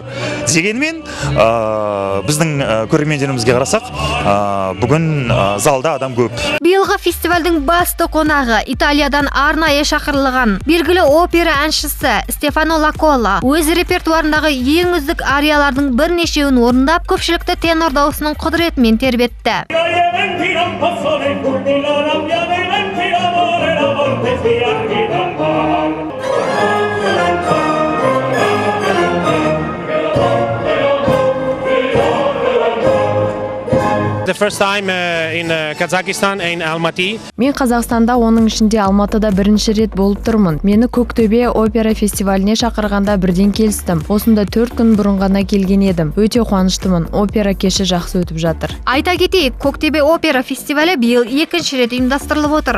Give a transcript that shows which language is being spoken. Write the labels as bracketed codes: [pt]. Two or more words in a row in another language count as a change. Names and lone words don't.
[kk] Дегенмен біздің көрермендерімізге қарасақ, бүгін залда адам көп. Биылғы фестивальдің басты қонағы Италиядан арнайы шақырылған белгілі опера әншісі Стефано Лакола өз репертуарындағы ең үздік ариялардың бірнешеуін орындап, көпшілікті тенор даусының құдіретімен тербетті. [en] The first time in Kazakhstan in Almaty. [kk] Мен Қазақстанда, оның ішінде Алматыда бірінші рет болып тұрмын. Мені Көктөбе опера фестиваліне шақырғанда бірден келістім. Осында 4 күн бұрын ғана келген едім. Өте қуаныштымын. Опера кеші жақсы өтіп жатыр. Айта кетейік, Көктөбе опера фестивалі биыл екінші рет ұйымдастырылып отыр.